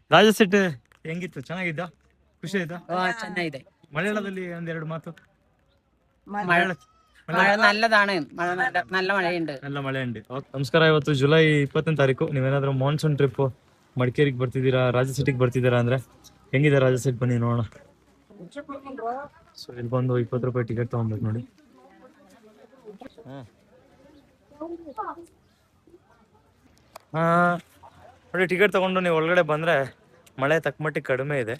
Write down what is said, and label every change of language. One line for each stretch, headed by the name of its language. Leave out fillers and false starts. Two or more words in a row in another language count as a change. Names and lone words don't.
Kannada: ರಾಜ ಸೆಟ್ ಹೆಂಗಿತ್ತು? ಚೆನ್ನಾಗಿದ್ದ? ಖುಷಿ ಆಯ್ತಾ? ಚೆನ್ನಾಗಿದೆ. മലയാളದಲ್ಲಿ ಒಂದೆರಡು ಮಾತು.
Malayalam: മഴ നല്ലതാണ്. നല്ല മഴയുണ്ട്. നല്ല മഴയുണ്ട്.
Kannada: ನಮಸ್ಕಾರ. ಇವತ್ತು ಜುಲೈ 20ನೇ ತಾರೀಕು. ನೀವೇನಾದ್ರೂ
English: monsoon trip
Kannada: ಮಡಿಕೇರಿಗೆ ಬರ್ತಿದ್ದೀರಾ, ರಾಜ ಸಿಟಿಗೆ ಬರ್ತಿದ್ದೀರಾ ಅಂದ್ರೆ ಹೆಂಗಿದೆ ರಾಜ ಸೆಟ್? ಬನ್ನಿ ನೋಡೋಣ. ಸೊ ಇಲ್ಲಿ ಬಂದು 20 ರೂಪಾಯಿ ಟಿಕೆಟ್ ತಗೊಬೇಕು ನೋಡಿ. ನೋಡಿ, ಟಿಕೆಟ್ ತಗೊಂಡು ನೀವು ಒಳಗಡೆ ಬಂದರೆ ಮಳೆ ತಕ್ಕಮಟ್ಟಿಗೆ ಕಡಿಮೆ ಇದೆ.